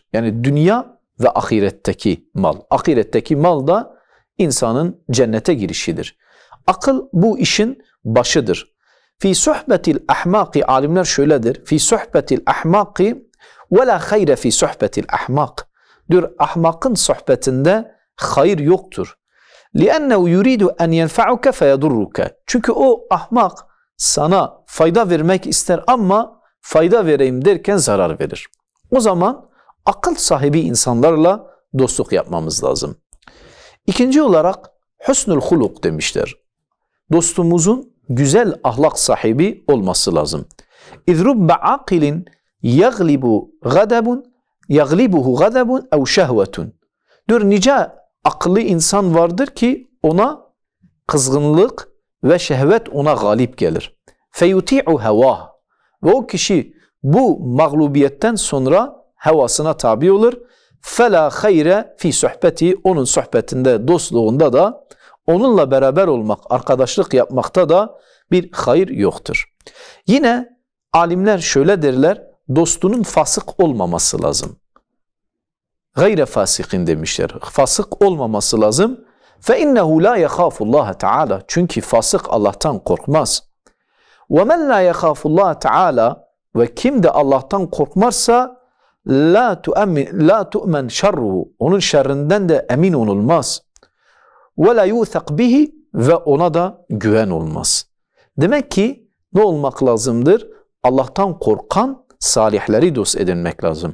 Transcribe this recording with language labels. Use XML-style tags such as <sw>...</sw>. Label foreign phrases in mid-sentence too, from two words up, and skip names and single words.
<tr>Yani dünya ve ahiretteki mal. Ahiretteki mal da insanın cennete girişidir. Akıl bu işin başıdır.</tr> <ar>في صحبة الأحمق,</ar> <tr>alimler şöyledir.</tr> <ar>في صحبة الأحمق ولا خير في صحبة الأحمق.</ar> <tr>Diyor, ahmakın sohbetinde hayır yoktur.</tr> <ar>لِأَنَّهُ يُرِيدُ أَنْ يَنْفَعُكَ فَيَضُرُّكَ.</ar> <tr>Çünkü o ahmak sana fayda vermek ister ama fayda vereyim derken zarar verir. O zaman akıl sahibi insanlarla dostluk yapmamız lazım. İkinci olarak</tr> <ar>حسن الخلق</ar> <tr>demişler. Dostumuzun güzel ahlak sahibi olması lazım.</tr> <ar>اِذْ رُبَّ عَاقِلٍ يَغْلِبُهُ غَدَبٌ اَوْ شَهْوَةٌ.</ar> <tr>Diyor, nice akıllı insan vardır ki ona kızgınlık ve şehvet ona galip gelir.</tr> <ar>فَيُتِعُ هَوَاهُ.</ar> <tr>Ve o kişi bu mağlubiyetten sonra hevasına tabi olur.</tr> <ar>فَلَا خَيْرَ فِي sohbeti.</ar> <tr>Onun sohbetinde, dostluğunda da, onunla beraber olmak, arkadaşlık yapmakta da bir hayır yoktur. Yine alimler şöyle derler, dostunun fasık olmaması lazım.</tr> <ar>غير فاسق</ar> <tr>demişler. Fasık olmaması lazım.</tr> <ar>فَاِنَّهُ لَا يَخَافُ اللّٰهَ تَعَالَى.</ar> <tr>Çünkü fasık Allah'tan korkmaz.</tr> <ar>وَمَنْ لَا يَخَافُ اللّٰهَ تَعَالَى.</ar> <tr>Ve kim de Allah'tan korkmazsa</tr> <ar>لا تؤمن شره.</ar> <tr>Onun şerrinden de emin olunmaz.</tr> <ar>ولا يوثق به.</ar> <tr>Ve ona da güven olmaz. Demek ki ne olmak lazımdır? Allah'tan korkan salihleri dost edinmek lazım.</tr>